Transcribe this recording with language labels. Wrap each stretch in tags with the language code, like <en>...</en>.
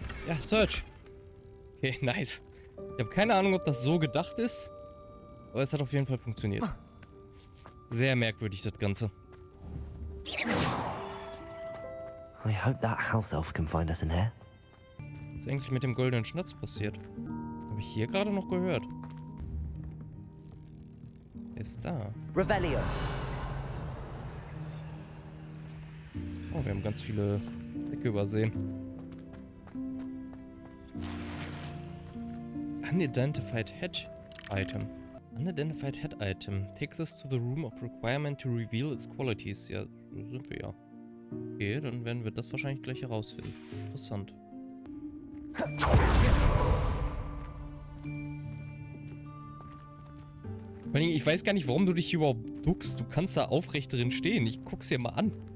<de>Ja, Search. Okay, nice. Ich habe keine Ahnung, ob das so gedacht ist. Aber es hat auf jeden Fall funktioniert. Sehr merkwürdig, das Ganze.</de> <en>I hope that house elf can find us in here.</en> <de>Was ist eigentlich mit dem goldenen Schnatz passiert? Habe ich hier gerade noch gehört. Er ist da. Revelio. Oh, wir haben ganz viele Säcke übersehen.</de> <en>Unidentified Head Item. Unidentified Head Item. Takes us to the room of requirement to reveal its qualities.</en> <de>Ja, da sind wir ja. Okay, dann werden wir das wahrscheinlich gleich herausfinden. Interessant. Ich weiß gar nicht, warum du dich hier überhaupt duckst. Du kannst da aufrecht drin stehen. Ich guck's dir mal an.</de>